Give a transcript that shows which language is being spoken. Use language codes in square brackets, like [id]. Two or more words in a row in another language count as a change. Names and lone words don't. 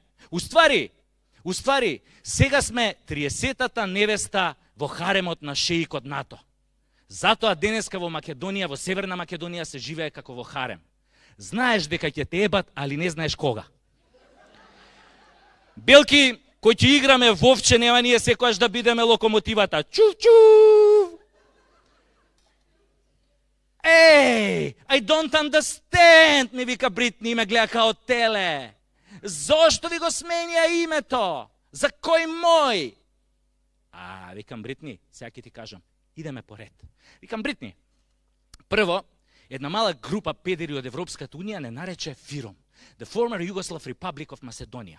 [mk] Уствари, сега сме 30-та невеста во харемот на шеикот НАТО. Затоа денеска во Македонија, во Северна Македонија се живее како во харем. Знаеш дека ќе те ебат, али не знаеш кога. Белки, кој ќе играме вовче, нема ние секојаш да бидеме локомотивата. Чув! [en] I don't understand, [mk] ми вика Бритни и ме гледа као теле. Зошто ви го сменја името? За кој мој? Викам Бритни, сега ќе ти кажам. Идеме поред. Викам Бритни, прво, една мала група педери од Европската Унија не нарече ФИРОМ, The Former Yugoslav Republic of Macedonia.